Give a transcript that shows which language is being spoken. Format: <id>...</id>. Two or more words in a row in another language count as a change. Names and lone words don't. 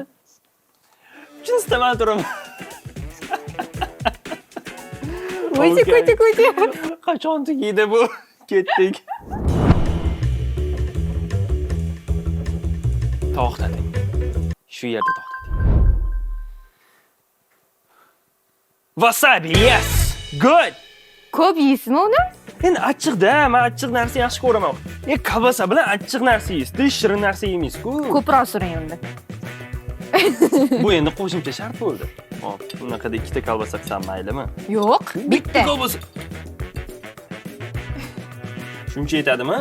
<uz>Chinsda man turaman. O'zi qo'ydi. Qachon tugaydi bu? Ketdik. To'xtating. Shu yerda to'xtating.</uz> <en>Wasabi, yes! Good!</en> <uz>Ko'p yeysizmi uni? Endi achchiqda, men achchiq narsa yaxshi ko'raman. Kolbasa bilan achchiq narsa yeysiz, shirin narsa yemaysiz-ku. Ko'proq suring unda. Bu endi qo'shimcha shart bo'ldi. Hop, bunaqada ikkita kolbasa qilsam maylimi? Yo'q, bitta. Kolbasa. Shuncha yetadimi?</uz>